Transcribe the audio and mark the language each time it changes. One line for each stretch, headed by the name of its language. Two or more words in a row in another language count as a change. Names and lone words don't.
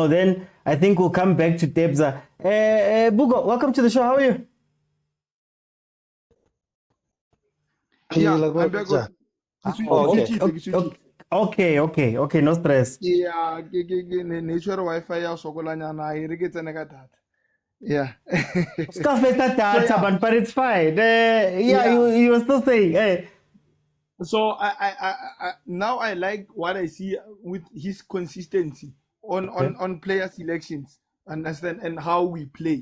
English: Then I think we'll come back to Tebza. Bugo, welcome to the show. How are you? Yeah, I'm back. Okay, no stress.
Tswana: Yeah, nature Wi-Fi ya sokolanya na irigetse ne ka data.
English: Yeah. But it's fine. You were still saying, hey. So I now I like what I see with his consistency on player selections, understand, and how we play.